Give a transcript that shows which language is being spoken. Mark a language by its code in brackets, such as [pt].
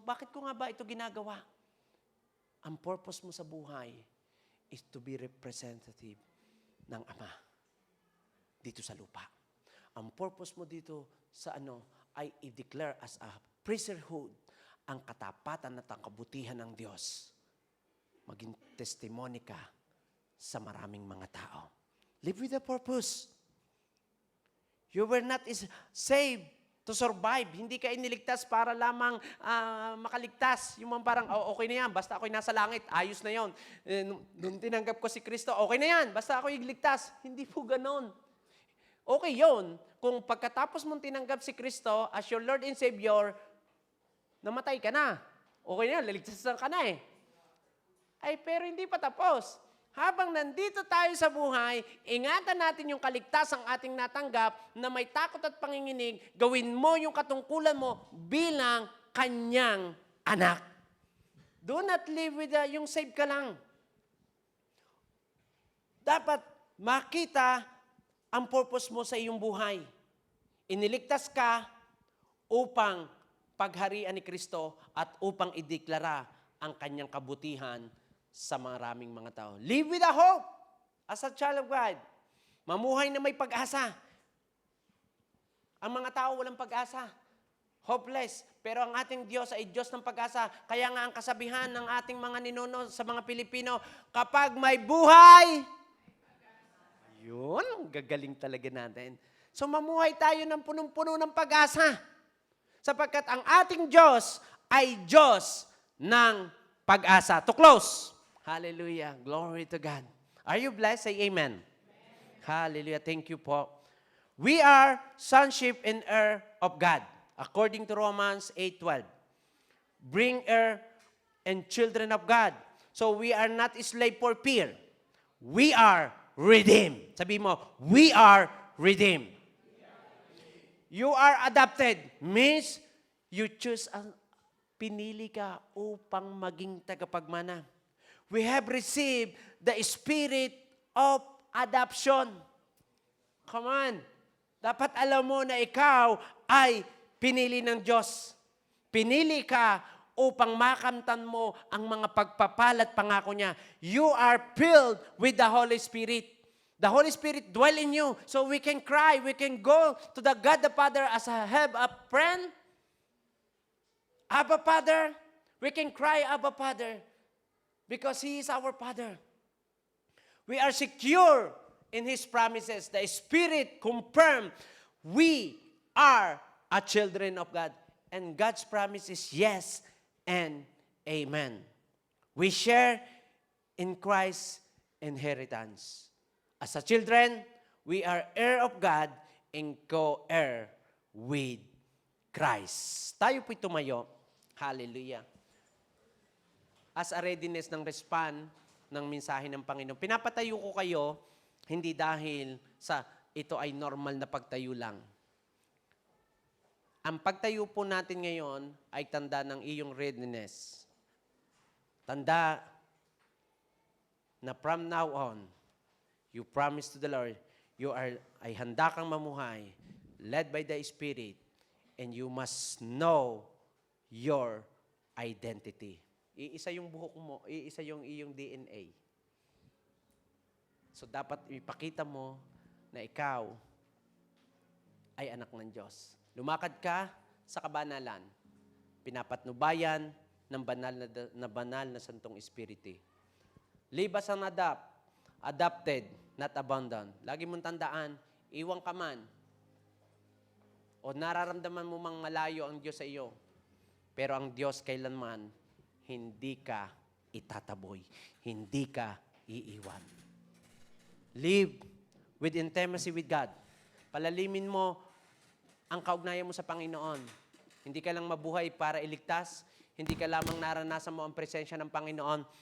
[tl] Bakit ko nga ba ito ginagawa? Ang purpose mo sa buhay [en] is to be representative [tl] ng Ama dito sa lupa. Ang purpose mo dito sa ay i-declare as a priesthood, ang katapatan at ang kabutihan ng Diyos. Maging testimony ka sa maraming mga tao. [en] Live with a purpose. You were not saved to survive. [tl] Hindi ka iniligtas para lamang makaligtas. Yung mga parang, okay na yan, basta ako'y nasa langit, ayos na yon. Nung tinanggap ko si Kristo, okay na yan, basta ako'y ligtas. Hindi po ganon. Okay yon. Kung pagkatapos mong tinanggap si Kristo as your Lord and Savior, namatay ka na. Okay na yan, liligtas ka na eh. Ay, pero hindi pa tapos. Habang nandito tayo sa buhay, ingatan natin yung kaligtasang ating natanggap na may takot at panginginig, gawin mo yung katungkulan mo bilang kanyang anak. [en] Do not live with [tl] yung save ka lang. Dapat makita ang purpose mo sa iyong buhay. Iniligtas ka upang pagharian ni Kristo at upang ideklara ang kanyang kabutihan sa maraming mga tao. [en] Live with a hope as a child of God. [tl] Mamuhay na may pag-asa. Ang mga tao walang pag-asa. Hopeless. Pero ang ating Diyos ay Diyos ng pag-asa. Kaya nga ang kasabihan ng ating mga ninuno sa mga Pilipino, kapag may buhay, yun, gagaling talaga natin. So mamuhay tayo ng punong-puno ng pag-asa. Sapagkat ang ating Diyos ay Diyos ng pag-asa. [en] To close. Hallelujah. Glory to God. Are you blessed? Say amen. Hallelujah. Thank you po. We are sonship and heir of God. According to Romans 8:12. Bring heir and children of God. So we are not slave for fear. We are redeemed. [tl] Sabi mo, [en] we are redeemed. You are adopted. Means you choose [tl] pinili ka upang maging tagapagmana. [en] We have received the spirit of adoption. Come on. [tl] Dapat alam mo na ikaw ay pinili ng Diyos. Pinili ka upang makamtan mo ang mga pagpapalat pangako niya. [en] You are filled with the Holy Spirit. The Holy Spirit dwell in you. So we can cry, we can go to the God the Father as have a friend. Abba Father, we can cry Abba Father because He is our Father. We are secure in His promises. The Spirit confirmed we are a children of God. And God's promise is yes and amen. We share in Christ's inheritance. As a children, we are heir of God and co-heir with Christ. [tl] Tayo po'y tumayo. Hallelujah. [en] As a readiness [tl] ng respond ng mensahe ng Panginoon. Pinapatayo ko kayo, hindi dahil sa ito ay normal na pagtayo lang. Ang pagtayo po natin ngayon ay tanda ng iyong readiness. [en] Tanda na from now on, you promise to the Lord, [tl] ay handa kang mamuhay, [en] led by the Spirit, and you must know your identity. [tl] Iisa yung buhok mo, iisa yung iyong DNA. So dapat ipakita mo na ikaw ay anak ng Diyos. Lumakad ka sa kabanalan. Pinapatnubayan ng banal na Santong Espiritu. [en] Live as an adopted, not abandoned. [tl] Lagi mong tandaan, iwang ka man, o nararamdaman mo mang malayo ang Diyos sa iyo, pero ang Diyos kailanman, hindi ka itataboy. Hindi ka iiwan. [en] Live with intimacy with God. [tl] Palalimin mo ang kaugnayan mo sa Panginoon. Hindi ka lang mabuhay para iligtas. Hindi ka lamang naranasan mo ang presensya ng Panginoon.